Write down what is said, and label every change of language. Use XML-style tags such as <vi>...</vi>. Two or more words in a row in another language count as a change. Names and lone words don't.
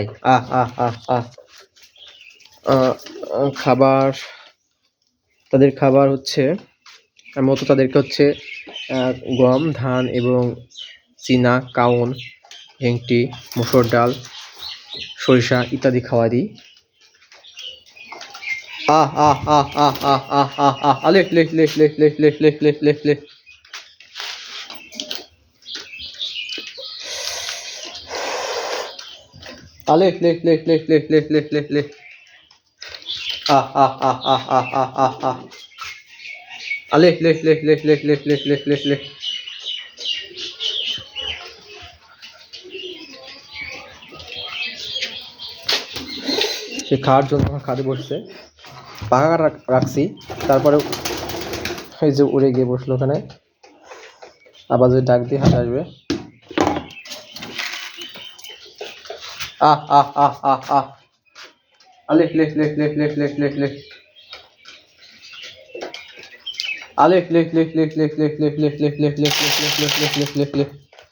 <bn>আহ আহ আহ আহ খাবার, তাদের খাবার হচ্ছে মতো তাদেরকে হচ্ছে গম, ধান এবং চীনা, কাউন, হেংটি, মসুর ডাল, সরিষা ইত্যাদি খাওয়া দিই। আহ আহ আহ আহ আহ আহ আহ আহ আলে লে লে লে লে লে লে লে লে লে আলে লে লে লে লে লে লে লে লে আহ আহ আহ আহ আহ আহ আহ আহ আলে লে লে লে লে লে লে লে লে লে। সে খাওয়ার জন্য খাদে বসছে, পাখা রাখছি, তারপরে এই যে উড়ে গিয়ে বসলো ওখানে। আবার যদি ডাক দিয়ে হাতে আসবে। আহ আহ আহ আহ আহ আলে লে লে লে লে লে লে লে আলে লে লে লে লে লে লে লে লে লে লে লে লে লে লে লে লে লে লে।</bn>